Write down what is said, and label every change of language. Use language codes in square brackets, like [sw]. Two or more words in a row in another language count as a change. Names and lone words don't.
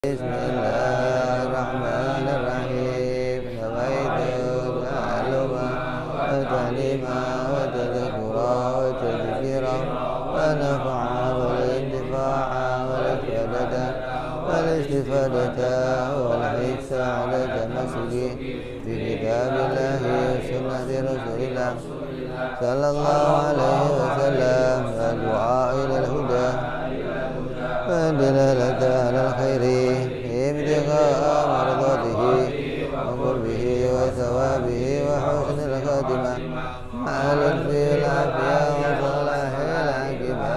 [ar] Bismillahirrahmanirrahim. نويت التعلم والتعليم والتذكر والتذكير والنفع وال الانتفاع والإفادة والاستفادة والحث على التمسك في كتاب الله وسنة رسول الله صلى الله عليه وسلم والدعاء إلى الهدى والدلالة على الخير ابتغاء مرضاته وقربه وثوابه وحسن الخاتمة مع لطف العافية وصلاح العاقبة.